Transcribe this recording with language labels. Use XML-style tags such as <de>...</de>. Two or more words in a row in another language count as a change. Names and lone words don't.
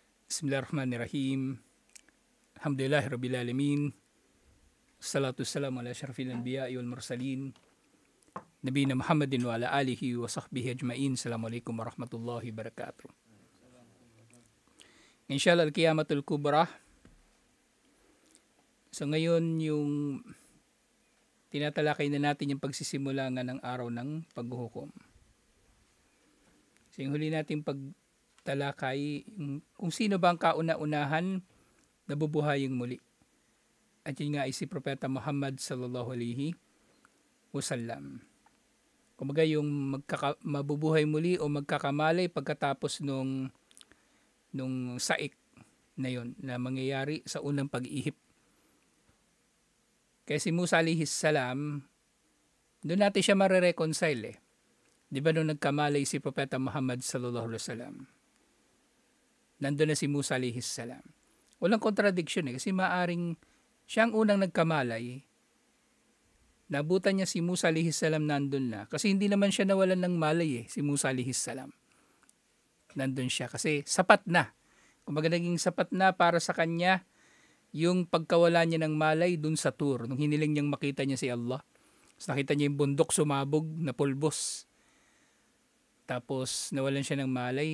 <ar>بسم الله الرحمن الرحيم. الحمد لله رب العالمين. الصلاة والسلام على أشرف الأنبياء والمرسلين. نبينا محمد وعلى آله وصحبه أجمعين. السلام عليكم ورحمة الله وبركاته. إن شاء الله القيامة الكبرى.</ar> <tl>So ngayon yung tinatalakay na natin yung pagsisimula nga ng araw ng paghuhukom. So yung huli natin pagtalakay kung sino ba ang kauna-unahan na bubuhayin muli. At yun nga ay si Propeta Muhammad</tl> <ar>صلى الله عليه وسلم.</ar> <tl>Kumbaga yung mabubuhay muli o magkakamalay pagkatapos nung saik na yun na mangyayari sa unang pag-ihip. Kaya si Musa</tl> <ar>عليه السلام,</ar> <tl>doon natin siya marireconcile eh. Di ba nung nagkamalay si Propeta Muhammad</tl> <ar>صلى الله عليه وسلم?</ar> <tl>Nandun na si Musa</tl> <ar>عليه السلام.</ar> <tl>Walang contradiction eh, kasi maaring siyang unang nagkamalay. Nabutan niya si Musa</tl> <ar>عليه السلام</ar> <tl>nandun na. Kasi hindi naman siya nawalan ng malay eh, si Musa</tl> <ar>عليه السلام.</ar> <tl>Nandun siya kasi sapat na. Kumbaga naging sapat na para sa kanya yung pagkawala niya ng malay dun sa Tur. Nung hiniling niyang makita niya si Allah. Tapos nakita niya yung bundok sumabog na pulbos. Tapos nawalan siya ng malay.</tl>